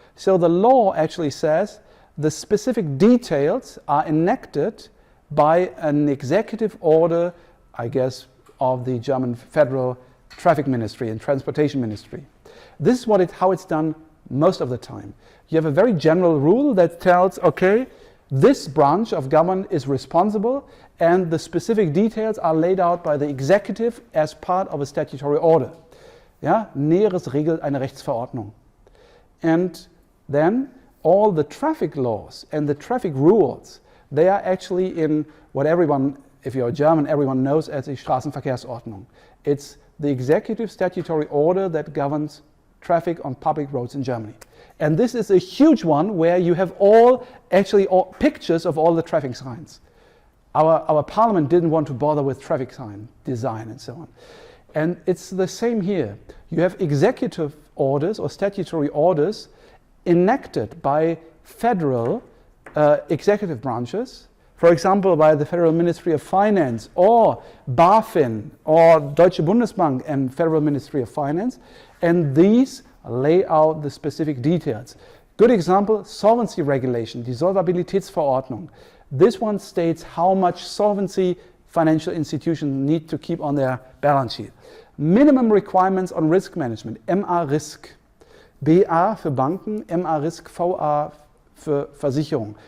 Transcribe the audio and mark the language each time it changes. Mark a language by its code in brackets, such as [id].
[en] So the law actually says the specific details are enacted by an executive order, I guess, of the German Federal Traffic Ministry and Transportation Ministry. This is how it's done most of the time. You have a very general rule that tells, okay, this branch of government is responsible, and the specific details are laid out by the executive as part of a statutory order. [de] Ja? Näheres regelt eine Rechtsverordnung. [en] And then all the traffic laws and the traffic rules, they are actually in what everyone, if you're German, everyone knows as the Straßenverkehrsordnung. It's the executive statutory order that governs traffic on public roads in Germany. And this is a huge one where you have all pictures of all the traffic signs. Our parliament didn't want to bother with traffic sign design and so on. And it's the same here. You have executive orders or statutory orders enacted by federal executive branches, for example, by the Federal Ministry of Finance or BaFin or Deutsche Bundesbank and Federal Ministry of Finance, and these lay out the specific details. Good example, solvency regulation, die Solvabilitätsverordnung. This one states how much solvency financial institutions need to keep on their balance sheet. Minimum requirements on risk management, MA-Risk. [de] BA für Banken, MA-Risk, VA für Versicherung.